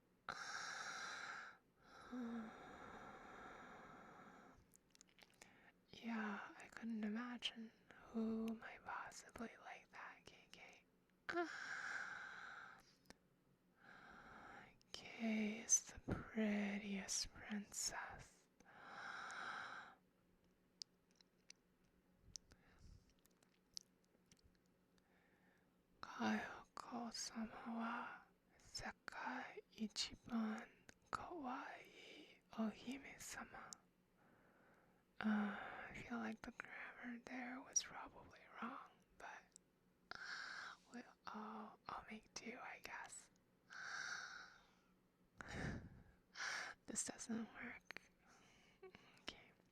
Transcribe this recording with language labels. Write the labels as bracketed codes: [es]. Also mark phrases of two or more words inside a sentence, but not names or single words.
[en] Yeah, I couldn't imagine who might possibly like that, KK. Kay is the prettiest princess. [ja] Kayoko様は世界一番可愛いお姫様. [en] I feel like the grammar there was probably wrong, but I'll make do, I guess. doesn't work. Okay.